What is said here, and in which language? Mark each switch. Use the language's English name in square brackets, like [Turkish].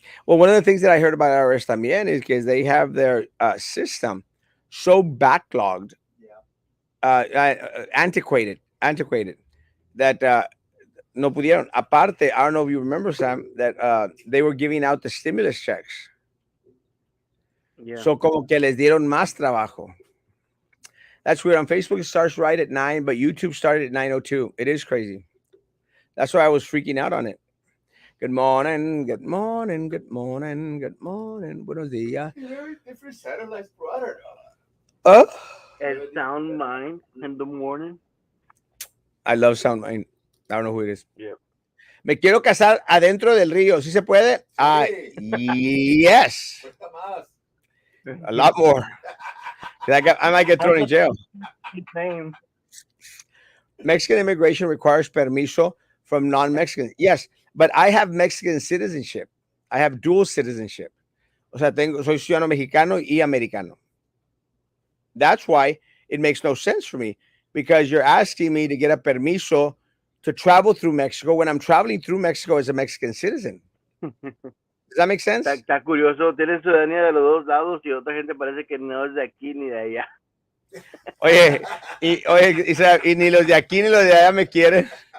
[English] Well, one of the things that I heard about IRS [Spanish] también [English] is because they have their system so backlogged, antiquated, that [Spanish] no pudieron. [English] Aparte, I don't know if you remember, Sam, that they were giving out the stimulus checks. Yeah. [Spanish] So como que les dieron más trabajo. [English] That's weird. On Facebook, it starts right at 9, but YouTube started at 9:02. It is crazy. That's why I was freaking out on it. Good morning, good morning, good morning, good morning. [Spanish] Buenos días. [English] Very different satellites, brother. El Sound Mind in the morning. I love Sound Mind. I don't know who it is. Yeah. [Spanish] Me quiero casar adentro del río. ¿Sí se puede? Yes. Cuesta más. [English] A lot more. I might get thrown in jail. Same. Mexican immigration requires permiso from non-Mexicans. Yes, but I have Mexican citizenship. I have dual citizenship. [Spanish] O sea, soy ciudadano mexicano y americano. [English] That's why it makes no sense for me, because you're asking me to get a permiso to travel through Mexico when I'm traveling through Mexico as a Mexican citizen. Does that make sense? [Spanish] Está curioso, tienes ciudadanía de los dos lados y otra gente parece que no es de aquí ni de allá. Oye, y ni los de aquí ni los de allá me quieren.